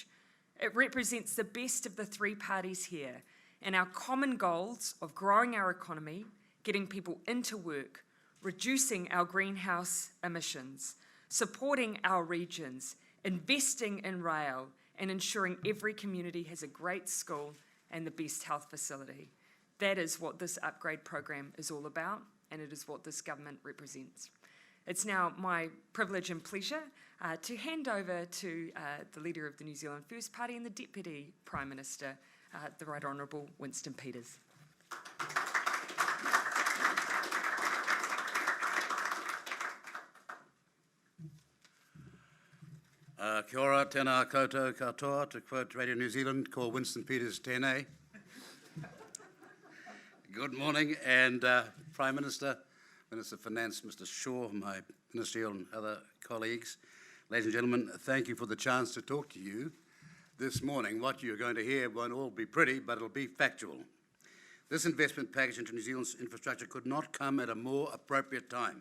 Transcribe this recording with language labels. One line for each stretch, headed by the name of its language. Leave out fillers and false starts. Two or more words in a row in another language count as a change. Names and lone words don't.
English: It represents the best of the three parties here and our common goals of growing our economy, getting people into work, reducing our greenhouse emissions, supporting our regions, investing in rail, and ensuring every community has a great school and the best health facility. That is what this upgrade program is all about, and it is what this government represents. It's now my privilege and pleasure to hand over to the Leader of the New Zealand First Party and the Deputy Prime Minister, the Right Honourable Winston Peters.
Māori: Kia ora, tēnā koutou katoa,
English: to quote Radio New Zealand,
Māori: ko Winston Peters tēnei.
English: Good morning, and Prime Minister, Minister of Finance, Mr Shaw, my ministerial and other colleagues, ladies and gentlemen, thank you for the chance to talk to you this morning. What you're going to hear won't all be pretty, but it'll be factual. This investment package into New Zealand's infrastructure could not come at a more appropriate time.